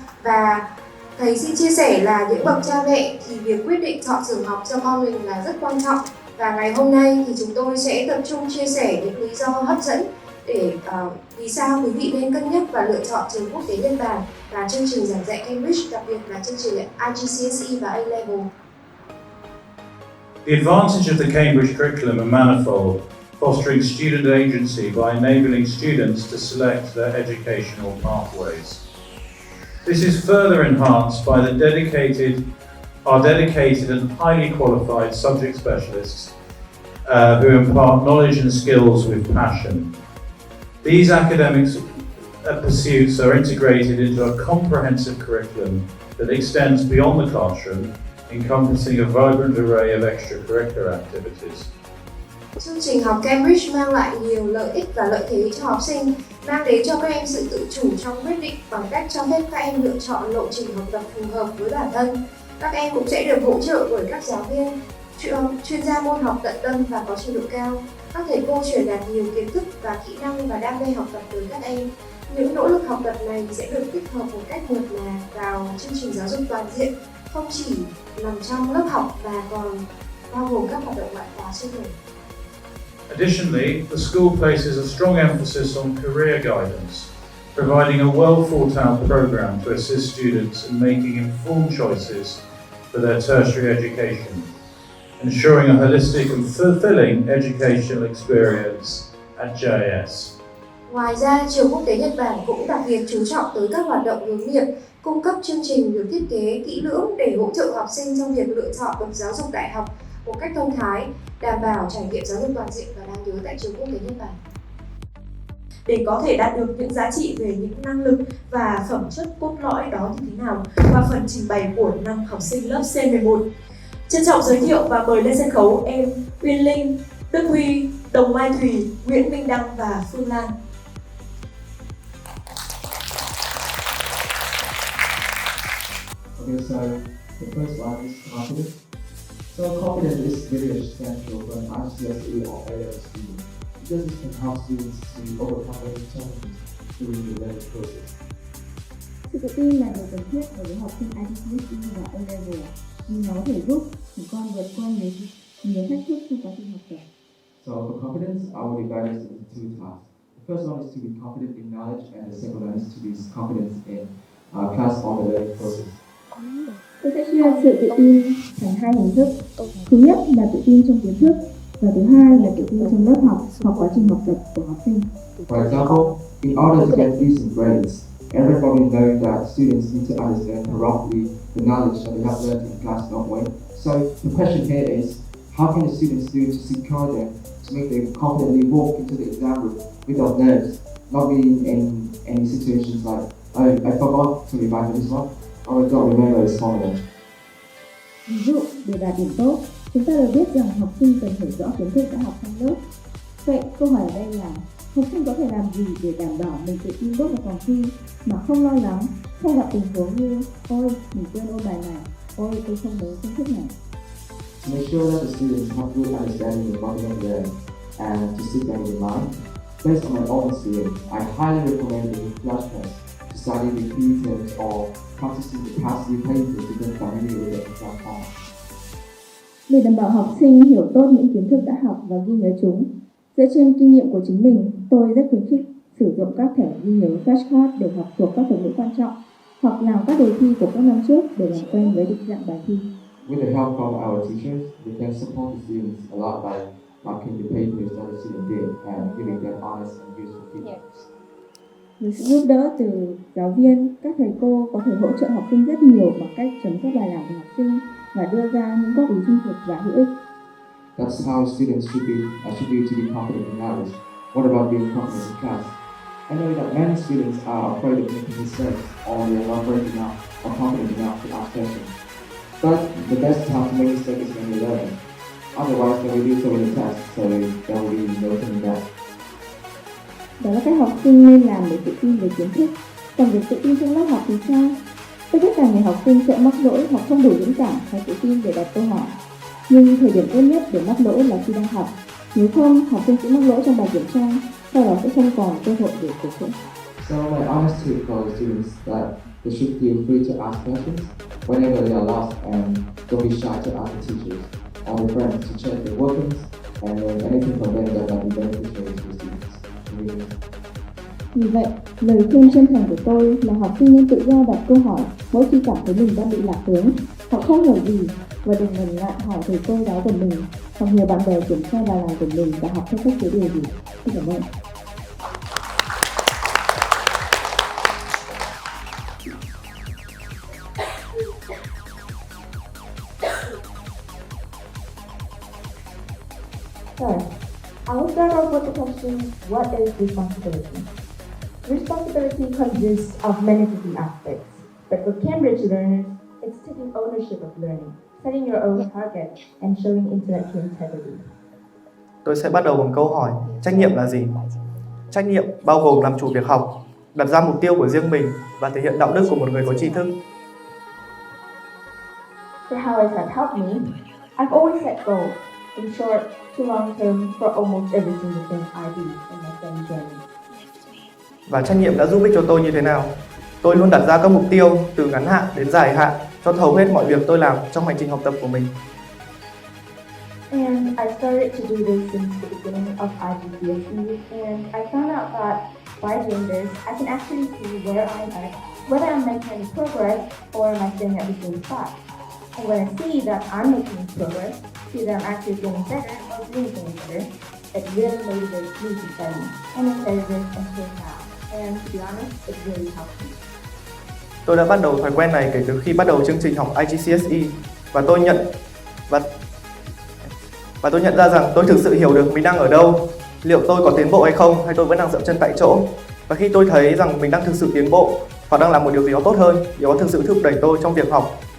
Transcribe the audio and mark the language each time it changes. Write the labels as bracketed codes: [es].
[vi] Và thầy xin chia sẻ là những bậc cha mẹ thì việc quyết định chọn trường học cho con mình là rất quan trọng. Và ngày hôm nay thì chúng tôi sẽ tập trung chia sẻ những lý do hấp dẫn để vì sao quý vị nên cân nhắc và lựa chọn trường quốc tế Nhật Bản và chương trình giảng dạy Cambridge, đặc biệt là chương trình IGCSE và A-Level. [en] The advantage of the Cambridge curriculum are manifold, fostering student agency by enabling students to select their educational pathways. This is further enhanced by the dedicated and highly qualified subject specialists who impart knowledge and skills with passion. These academic pursuits are integrated into a comprehensive curriculum that extends beyond the classroom, encompassing a vibrant array of extracurricular activities. [vi] Chương trình học Cambridge mang lại nhiều lợi ích và lợi thế cho học sinh, mang đến cho các em sự tự chủ trong quyết định bằng cách cho phép các em lựa chọn lộ trình học tập phù hợp với bản thân. Các em cũng sẽ được hỗ trợ bởi các giáo viên, chuyên gia môn học tận tâm và có trình độ cao. Các thầy cô truyền đạt nhiều kiến thức và kỹ năng và đam mê học tập tới các em. Những nỗ lực học tập này sẽ được tích hợp một cách mượt mà vào chương trình giáo dục toàn diện, không chỉ nằm trong lớp học và còn bao gồm các hoạt động ngoại khóa chuyên ngành. [en] Additionally, the school places a strong emphasis on career guidance, providing a well-thought-out program to assist students in making informed choices for their tertiary education, ensuring a holistic and fulfilling educational experience at JIS. [vi] Ngoài ra, Trường Quốc tế Nhật Bản cũng đặc biệt chú trọng tới các hoạt động hướng nghiệp, cung cấp chương trình được thiết kế kỹ lưỡng để hỗ trợ học sinh trong việc lựa chọn bậc giáo dục đại học một cách thông thái, đảm bảo trải nghiệm giáo dục toàn diện và đáng nhớ tại Trường Quốc tế Nhật Bản. Để có thể đạt được những giá trị về những năng lực và phẩm chất cốt lõi đó như thế nào qua phần trình bày của năm học sinh lớp C11. Trân trọng giới thiệu và mời lên sân khấu em Uyên Linh, Đức Huy, Đồng Mai Thùy, Nguyễn Minh Đăng và Phương Lan. [en] Okay, so the first one is confidence. So confidence is very essential for an IGCSE or A-Level student because it can help students to overcome any challenges during the learning process. [vi] Sự tự tin là điều cần thiết đối với học sinh IGCSE và A-Level vì nó có thể giúp chúng con vượt qua nhiều thách thức trong quá trình học tập. [en] So for confidence, I will divide this into two tasks. The first one is to be confident in knowledge, and the second one is to be confident in class on the learning process. [vi] Tôi sẽ chia sự tự tin thành hai hình thức. Thứ nhất là tự tin trong kiến thức và thứ hai là tự tin trong lớp học hoặc quá trình học tập của học sinh. [en] For example, in order to get decent grades, everybody knows that students need to understand thoroughly the knowledge that they have learned in class, don't we? So the question here is, how can the students do to secure them to make them confidently walk into the exam room without nerves, not being in any situations like, oh, I forgot to revise this one, or I don't remember this formula. [vi] Ví dụ, để đạt điểm tốt, chúng ta đều biết rằng học sinh cần hiểu rõ kiến thức đã học trong lớp. Vậy câu hỏi ở đây là học sinh có thể làm gì để đảm bảo mình tự tin bước vào phòng thi mà không lo lắng, không gặp tình huống như ôi mình quên ôn bài này, ôi tôi không nhớ kiến thức này. [en] To make sure that the students have good understanding of what they have learned and to stick them in mind, based on my own experience, I highly recommend doing flashcards to study the key terms or practicing the past few papers to get familiar with the exam form. [vi] Để đảm bảo học sinh hiểu tốt những kiến thức đã học và ghi nhớ chúng, dựa trên kinh nghiệm của chính mình, tôi rất khuyến khích sử dụng các thẻ ghi nhớ flashcard để học thuộc các thuật ngữ quan trọng hoặc làm các đề thi của các năm trước để làm quen với định dạng bài thi. [en] With the help from our teachers, we can support the students a lot by marking the papers that the student did and giving them honest and useful feedback. [vi] Với sự giúp đỡ từ giáo viên, các thầy cô có thể hỗ trợ học sinh rất nhiều bằng cách chấm các bài làm của học sinh và đưa ra những góp ý trung thực và hữu ích. [en] That's how students should be to be confident in knowledge. What about being confident in class? I know that many students are afraid of making mistakes or they are not brave enough or confident enough to ask questions. But the best time to make mistakes is when you learn. Otherwise, they will do so in the test, so there will be no turning back. [vi] Đó là cách học sinh nên làm để tự tin về kiến thức. Còn việc tự tin trong lớp học thì sao? Tôi biết rằng nhiều học sinh sẽ mắc lỗi hoặc không đủ dũng cảm hay tự tin để đặt câu hỏi. Nhưng thời điểm tốt nhất để mắc lỗi là khi đang học. Nếu không, học sinh sẽ mắc lỗi trong bài kiểm tra sau đó sẽ không còn cơ hội để cổ vũ. [en] So my honest tip for the students that they should feel free to ask questions whenever they are lost and don't be shy to ask the teachers or their friends to check their workings and learn anything from them that might be beneficial to the students. [vi] Vì vậy, lời khuyên chân thành của tôi là học sinh nên tự do đặt câu hỏi mỗi khi cảm thấy mình đang bị lạc hướng hoặc không hiểu gì, và đừng ngần ngại hỏi thầy cô giáo của mình hoặc nhờ bạn bè kiểm tra bài làm của mình và học theo cách chế điều gì. Xin cảm ơn. [en] Third, I will start off with the question, what is responsibility? Responsibility consists of many different aspects, but for Cambridge learners, it's taking ownership of learning, setting your own target, and showing intellectual integrity. [vi] Tôi sẽ bắt đầu bằng câu hỏi, trách nhiệm là gì? Trách nhiệm bao gồm làm chủ việc học, đặt ra mục tiêu của riêng mình và thể hiện đạo đức của một người có tri thức. [en] For how it has helped me, I've always set goals, in short to long term, for almost every single thing I do in my study journey. [vi] Và trách nhiệm đã giúp ích cho tôi như thế nào? Tôi luôn đặt ra các mục tiêu từ ngắn hạn đến dài hạn cho hầu hết mọi việc tôi làm trong hành trình học tập của mình. [en] And I started to do this since the beginning of IGCSE, and I found out that by doing this, I can actually see where I'm at, whether I'm making any progress or am I staying at the same spot. And when I see that I'm making progress, see that I'm actually getting better or doing things better, it really motivates me to study and I study this until now. And to be honest, it really helps me. [vi] Tôi đã bắt đầu thói quen này kể từ khi bắt đầu chương trình học IGCSE và tôi nhận ra rằng tôi thực sự hiểu được mình đang ở đâu, liệu tôi có tiến bộ hay không hay tôi vẫn đang dậm chân tại chỗ. Và khi tôi thấy rằng mình đang thực sự tiến bộ hoặc đang làm một điều gì đó tốt hơn, điều đó thực sự thúc đẩy tôi trong việc học.